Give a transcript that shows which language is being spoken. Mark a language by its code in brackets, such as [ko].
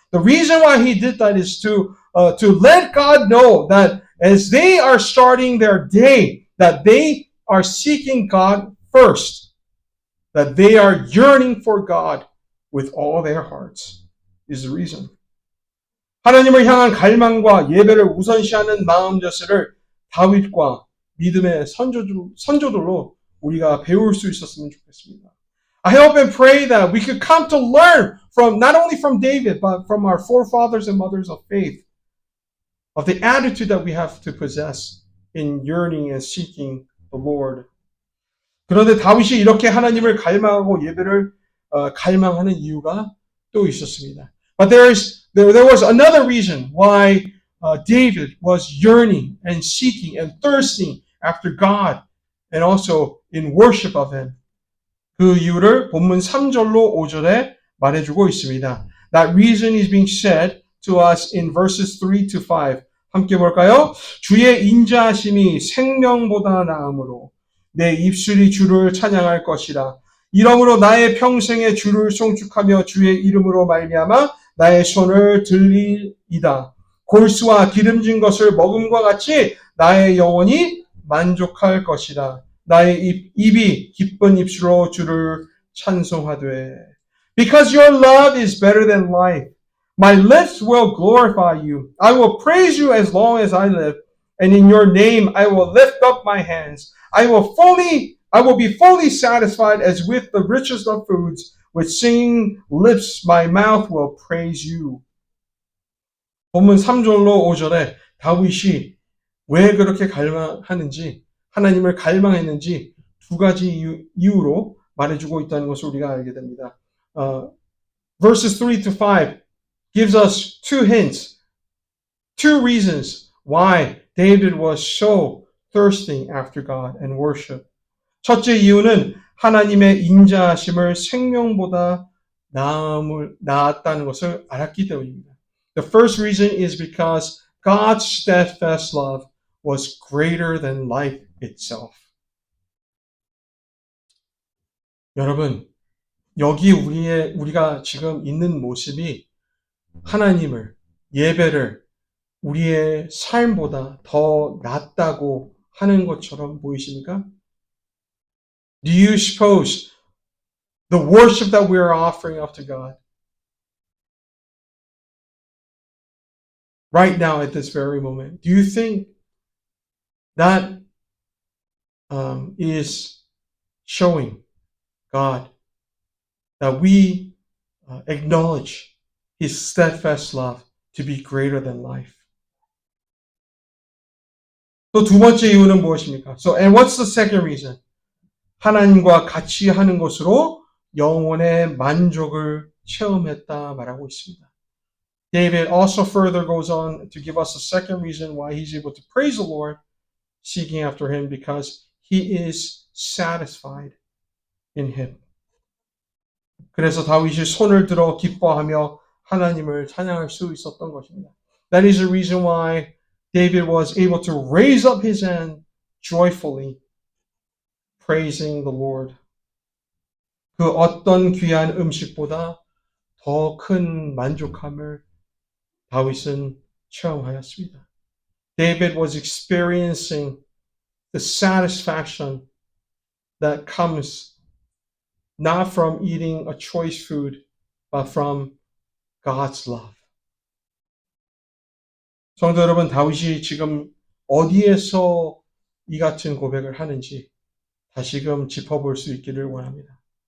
[en] The reason why he did that is to let God know that as they are starting their day, that they are seeking God first, that they are yearning for God with all their hearts is the reason. [ko] 하나님을 향한 갈망과 예배를 우선시하는 마음 자세를 다윗과 믿음의 선조들로 우리가 배울 수 있었으면 좋겠습니다. [en] I hope and pray that we could come to learn from not only from David but from our forefathers and mothers of faith of the attitude that we have to possess in yearning and seeking the Lord. [ko] 그런데 다윗이 이렇게 하나님을 갈망하고 예배를 갈망하는 이유가 또 있었습니다. [en] But there was another reason why David was yearning and seeking and thirsting after God and also in worship of Him. [ko] 그 이유를 본문 3절로 5절에 말해주고 있습니다. [en] That reason is being said to us in verses 3 to 5. [ko] 함께 볼까요? 주의 인자하심이 생명보다 나음으로 내 입술이 주를 찬양할 것이라. 이러므로 나의 평생에 주를 송축하며 주의 이름으로 말미암아 나의 손을 들리이다. 골수와 기름진 것을 먹음과 같이 나의 영혼이 만족할 것이다. 나의 입이 기쁜 입술로 주를 찬송하되. [en] Because your love is better than life. My lips will glorify you. I will praise you as long as I live. And in your name I will lift up my hands. I will be fully satisfied as with the richest of foods. With singing lips my mouth will praise you. [ko] 본문 3절로 5절에 다윗이 왜 그렇게 갈망하는지, 하나님을 갈망했는지 두 가지 이유로 말해주고 있다는 것을 우리가 알게 됩니다. [en] Verses 3 to 5 gives us two hints, two reasons why David was so thirsting after God and worship. [ko] 첫째 이유는 하나님의 인자하심을 생명보다 나았다는 것을 알았기 때문입니다. [en] The first reason is because God's steadfast love was greater than life itself. [ko] 여러분, 여기 우리가 지금 있는 모습이 하나님을, 예배를 우리의 삶보다 더 낫다고 하는 것처럼 보이십니까? [en] Do you suppose the worship that we are offering up to God right now at this very moment, do you think that is showing God that we acknowledge His steadfast love to be greater than life? [ko] 또 두 번째 이유는 무엇입니까? [en] And what's the second reason? [ko] 하나님과 같이 하는 것으로 영혼의 만족을 체험했다 말하고 있습니다. [en] David also further goes on to give us a second reason why he's able to praise the Lord, seeking after Him, because he is satisfied in him. [ko] 그래서 다윗이 손을 들어 기뻐하며 하나님을 찬양할 수 있었던 것입니다. [en] That is the reason why David was able to raise up his hand joyfully, praising the Lord. [ko] 그 어떤 귀한 음식보다 더 큰 만족함을 다윗은 체험하였습니다. [en] David was experiencing the satisfaction that comes not from eating a choice food, but from God's love. [ko] 성도 여러분, 다윗이 지금 어디에서 이 같은 고백을 하는지 다시금 짚어볼 수 있기를 원합니다.